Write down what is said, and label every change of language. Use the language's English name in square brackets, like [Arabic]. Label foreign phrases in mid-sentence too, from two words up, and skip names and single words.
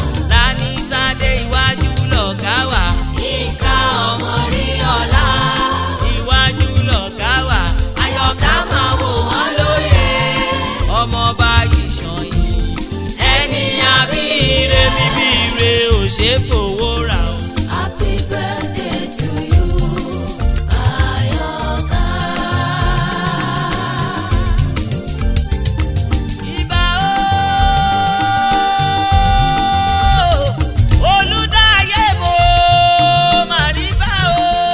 [Yoruba] Tani Tade iwájú lọ̀gá wa? Yínká ọmọ rí ọlá. Iwájú lọ̀gá wa. Àyọ̀ká máa wò wọ́n lóye. Ọmọọba Ìṣànyí. Ẹni àbí Ire bíbí ire ò ṣe é fowó rà o. [English] Happy birthday to you, Àyọ̀ká. [Yoruba] Ìbà o, Olùdáyé mo mà rí bá o.